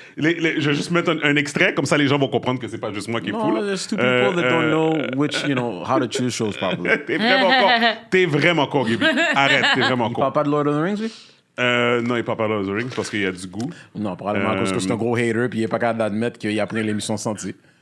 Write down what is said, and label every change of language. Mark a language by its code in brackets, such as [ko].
[fr] Je vais juste mettre un extrait, comme ça les gens vont comprendre que c'est pas juste moi qui est fou. [en] No, [fr] là. [en] there's two people that don't know which, how to choose shows properly. [fr] T'es vraiment con, Gaby. Arrête, t'es vraiment Il con. parle pas de Lord of the Rings, lui? Non, il parle pas de Lord of the Rings parce qu'il y a du goût. Non, probablement à cause que c'est un gros hater puis il est pas capable d'admettre qu'il a pris l'émission Senti.